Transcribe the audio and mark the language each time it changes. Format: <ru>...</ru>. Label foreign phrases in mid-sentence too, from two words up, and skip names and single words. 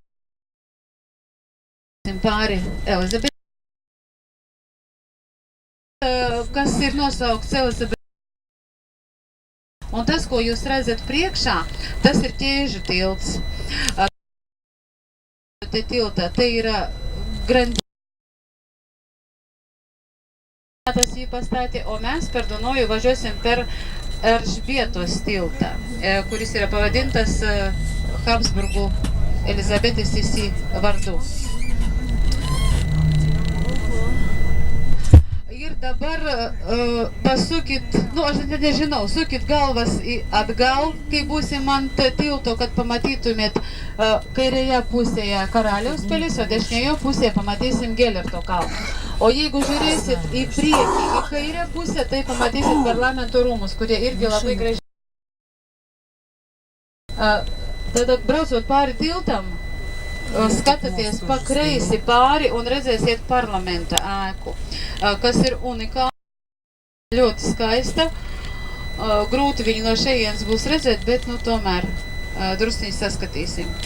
<lv>Pāri Elizabete, kas ir nosaukts Elizabete. Un tas, ko jūs redzat priekšā, tas ir Ķēžu tilts. Te tiltā, te ir tas</lv> <lt>jį pastatė, o mes per Dunojų važiuosim per Elžbietos tiltą, kuris yra pavadintas Habsburgų Elizabetės Sisi vardu. Ir dabar pasukit, aš nežinau, sukit galvas atgal, kai būsim ant tilto, kad pamatytumėt kairėje pusėje Karaliaus pilis, o dešinėje pusėje pamatysim Gėlerto kalną. O jeigu žiūrėsit į priekį, į kairę pusę, tai pamatysit parlamento rūmus, kurie irgi labai gražiai.</lt> <lv>Tada braucot pāri tiltam, skatāties pa kreisi pāri un redzēsiet parlamenta ēku, kas ir unikāla, ļoti skaista. Grūti viņu no šejienes būs redzēt, bet tomēr drusciņi saskatīsim.</lv>